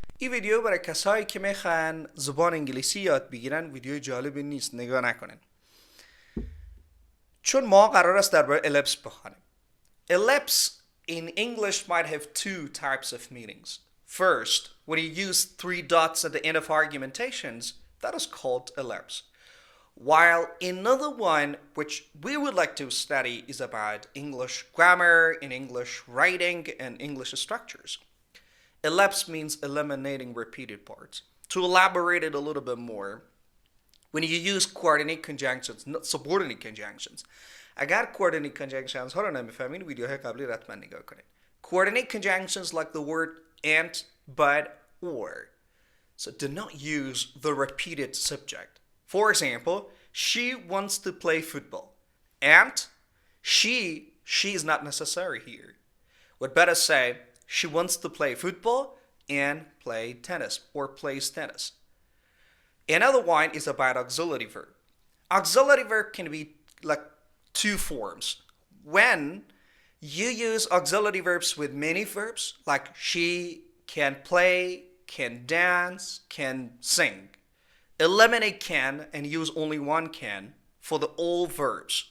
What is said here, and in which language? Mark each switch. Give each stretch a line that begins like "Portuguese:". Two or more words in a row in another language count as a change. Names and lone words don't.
Persian: این ویدیو برای کسایی که میخوان زبان انگلیسی یاد بگیرن ویدیو جالبی نیست، نگاه نکنن. چون ما قرار است درباره ellipse بخوانیم.
English: Ellipse in English might have two types of meanings. First, when you use three dots at the end of argumentations, that is called ellipse. While another one, which we would like to study, is about English grammar and English writing and English structures. Ellipse means eliminating repeated parts. To elaborate it a little bit more, when you use coordinate conjunctions, not subordinate conjunctions.
Persian: اگر
English: coordinate conjunctions
Persian: ها رو نمیفهمین ویدیوهای قبلی حتما نگاه کنید.
English: Coordinate conjunctions like the word and, but, or. So do not use the repeated subject. For example, she wants to play football. And she is not necessary here. We'd better say she wants to play football and play tennis or plays tennis. Another one is about auxiliary verb. Auxiliary verb can be like two forms. When you use auxiliary verbs with many verbs, like she can play, can dance, can sing. Eliminate can and use only one can for the all verbs.